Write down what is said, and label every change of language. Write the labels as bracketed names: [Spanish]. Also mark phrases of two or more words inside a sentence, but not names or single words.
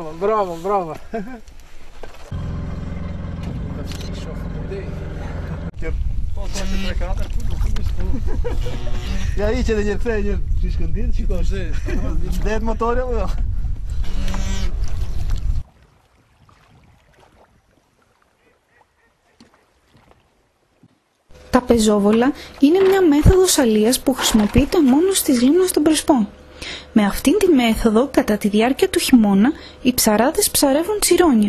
[Greek] Μπράβο. [Portuguese] E aí, tinha dinheiro pra ele? Escondido? Dentro do motor, eu... [Greek] Τα πεζόβολα είναι μια μέθοδος αλείας που χρησιμοποιείται μόνο στις λίμνες των Πρεσπών. Με αυτήν τη μέθοδο, κατά τη διάρκεια του χειμώνα, οι ψαράδες ψαρεύουν τσιρόνια.